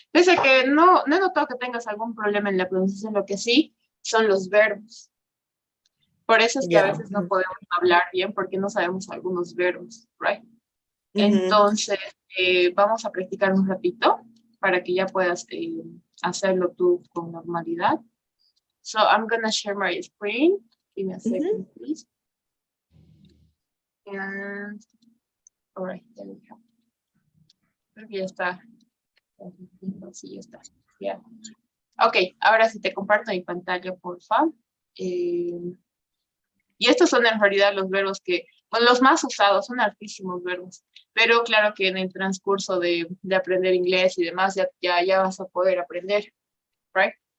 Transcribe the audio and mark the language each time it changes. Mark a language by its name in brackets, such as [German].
[Spanish] Pese a que no he notado que tengas algún problema en la pronunciación, lo que sí son los verbos. Por eso es que a veces no podemos hablar bien porque no sabemos algunos verbos, [English] right? [Spanish] Entonces, vamos a practicar un ratito para que ya puedas hacerlo tú con normalidad. [English] So, I'm going to share my screen. Give me a second, please. And, all right, there we go. [Spanish] Creo que ya está. Sí, ya está. [English] Yeah. [Spanish] Ok, ahora sí te comparto mi pantalla, por favor. Y estos son en realidad los verbos que, bueno, los más usados, son hartísimos verbos. Pero claro que en el transcurso de aprender inglés y demás, ya vas a poder aprender, [English] right?